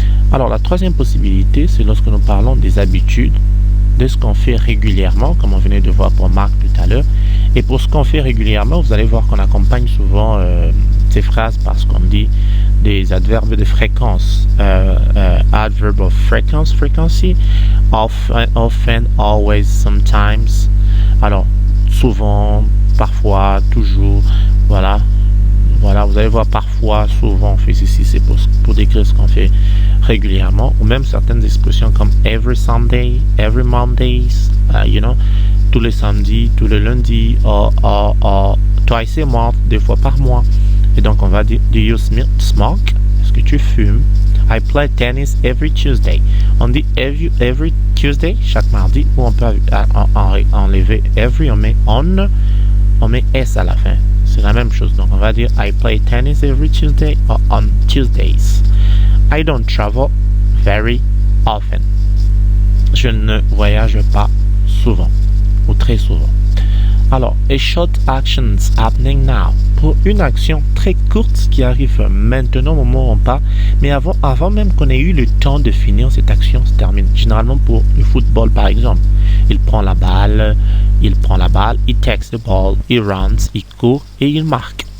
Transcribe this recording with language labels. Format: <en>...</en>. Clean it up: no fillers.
<fr>Alors, la troisième possibilité, c'est lorsque nous parlons des habitudes, de ce qu'on fait régulièrement, comme on venait de voir pour Marc tout à l'heure. Et pour ce qu'on fait régulièrement, vous allez voir qu'on accompagne souvent ces phrases parce qu'on dit des adverbes de fréquence.</fr> <en>Adverb of frequency, frequency, often, always, sometimes.</en> <fr>Alors, souvent, parfois, toujours, voilà. Voilà, vous allez voir parfois, souvent, on fait ceci, c'est pour décrire ce qu'on fait régulièrement, ou même certaines expressions comme</fr> <en>every Sunday, every Mondays,</en> <fr>tous les samedis, tous les lundis,</fr> <en>twice a month,</en> <fr>2 fois par mois. Et donc, on va dire,</fr> <en>do you smoke?</en> <fr>Est-ce que tu fumes?</fr> <en>I play tennis every Tuesday.</en> <fr>On dit</fr> <en>every Tuesday,</en> <fr>chaque mardi, ou on peut enlever every, on met S à la fin. C'est la même chose. Donc, on va dire</fr> <en>I play tennis every Tuesday or on Tuesdays. I don't travel very often.</en> <fr>Je ne voyage pas souvent ou très souvent.</fr> <en>Alors, a short actions happening now.</en> <fr>Pour une action très courte qui arrive maintenant au moment où on parle, mais avant même qu'on ait eu le temps de finir, cette action se termine. Généralement pour le football par exemple. Il prend la balle, il</fr> <en>takes the ball,</en> <fr>il runs, il court et il marque.</fr>